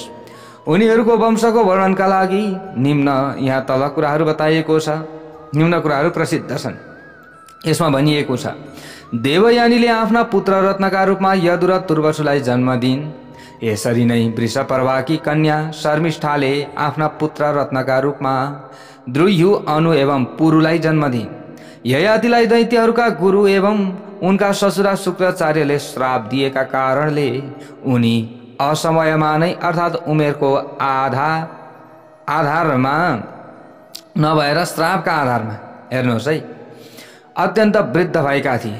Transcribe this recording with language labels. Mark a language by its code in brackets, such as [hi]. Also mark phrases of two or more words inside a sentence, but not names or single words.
[ne] उनीहरूको वंशको वर्णनका लागि निम्न यहाँ तल कुराहरू बताइएको छ। निम्न कुराहरू प्रसिद्ध छन्। यसमा भनिएको छ, देवयानीले आफ्ना पुत्र रत्नका रूपमा यदु र तुर्वसुलाई जन्म दिइन्। यसरी नै वृषपर्वाकी कन्या शर्मिष्ठाले आफ्ना पुत्र रत्नका रूपमा द्रुह्यु, अनु एवं पुरुलाई जन्म दिइन्। ययातिलाई दैत्यहरूका गुरु एवं उनका ससुरा शुक्राचार्यले श्राप दिएका कारणले उनी असमयमा नै अर्थात् उमेरको आधारमा नभएर श्रापका आधारमा, हेर्नुहोस् है, अत्यन्त वृद्ध भएका थिए।